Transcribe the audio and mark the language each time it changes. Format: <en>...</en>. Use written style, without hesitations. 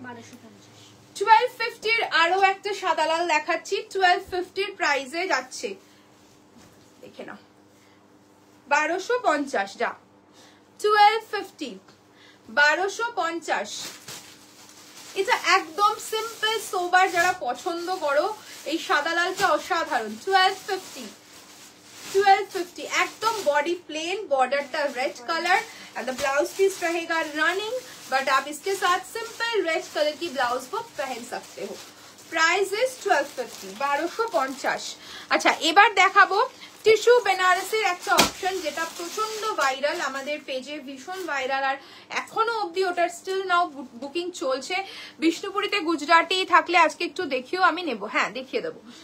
<bn>1250 আরো একটা সাদা লাল দেখাচ্ছি, 1250 প্রাইসে যাচ্ছে, দেখে নাও। 1250 যা 1250, 1250। এটা একদম সিম্পল সোবার, যারা পছন্দ করো এই সাদা লালটা অসাধারণ।</bn> <hi>1250 एकदम बॉडी प्लेन, बॉर्डर टा red colour and the blouse piece रहेगा रनिंग बट आप इसके साथ सिंपल रेड कलर की ब्लाउज को पहन सकते हो।</hi> <en>Price is 1250, 1250।</en> <bn>আচ্ছা এবার দেখাবো টিস্যু বেনারসির একটা অপশন যেটা প্রচন্ড ভাইরাল, আমাদের পেজে ভীষণ ভাইরাল, আর এখনো অবধি ওটার স্টিল নাও বুকিং চলছে। বিষ্ণুপুরীতে গুজরাটি থাকলে আজকে একটু দেখিও, আমি নেব। হ্যাঁ দেখিয়ে দেবো।</bn>